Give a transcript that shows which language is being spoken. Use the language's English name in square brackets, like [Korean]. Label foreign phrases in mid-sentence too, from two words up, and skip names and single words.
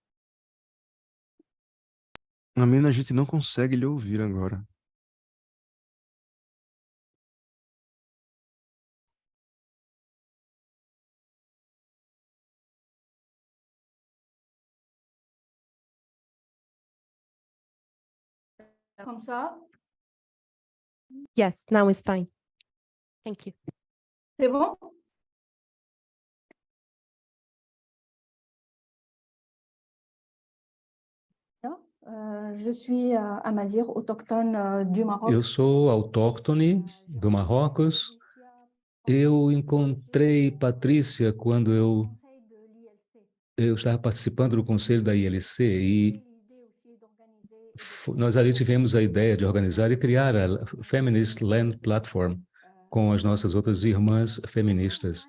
[Portuguese] Amina, a gente não consegue lhe ouvir agora. [French] Comme ça? [English] Yes, now it's fine. Thank you. [French] C'est bon? Je suis amazigh, autochtone du Maroc. [Portuguese] Eu sou autóctone do Marrocos. Eu encontrei Patrícia quando eu estava participando do conselho da ILC e nós ali tivemos a ideia de organizar e criar a Feminist Land Platform com as nossas outras irmãs feministas.